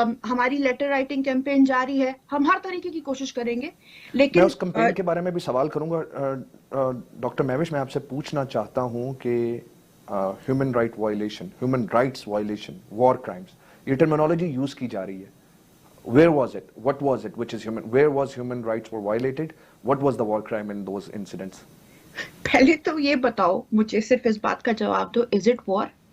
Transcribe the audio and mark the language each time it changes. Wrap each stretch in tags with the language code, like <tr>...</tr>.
<ur>ہماری letter writing campaign جاری ہے, ہم ہر طریقے کی کوشش کریں گے, لیکن میں اس کیمپین کے بارے میں بھی سوال کروں گا. ڈاکٹر مہوش, میں آپ سے پوچھنا چاہتا ہوں کہ human rights violation, war crimes, یہ ٹرمینالوجی یوز کی جا رہی ہے.</ur> <en>Where was it? What was it? Which is human? Where was human rights were violated? What was the war crime in those incidents?</en> <ur>پہلے تو یہ بتاؤ مجھے, صرف اس بات کا جواب دو,</ur> <en>is it war?</en>